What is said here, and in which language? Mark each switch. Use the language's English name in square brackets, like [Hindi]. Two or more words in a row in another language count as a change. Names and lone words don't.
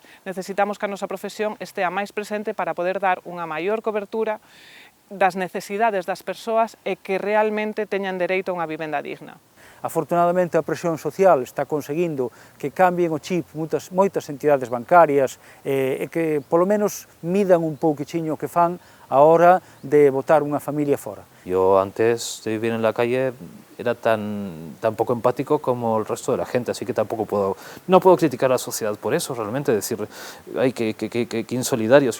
[Galician] Necesitamos que a nosa profesión estea máis presente para poder dar unha maior cobertura das necesidades das persoas e que realmente teñan dereito a unha vivenda digna. Afortunadamente a presión social está conseguindo que cambien o chip moitas entidades bancarias e que polo menos midan un pouquichiño o que fan a hora de botar unha familia fora. [Spanish] Yo antes de vivir en la calle era tan poco empático como el resto de la gente, así que tampoco no puedo criticar a la sociedad por eso, realmente decir, ay, que insolidarios.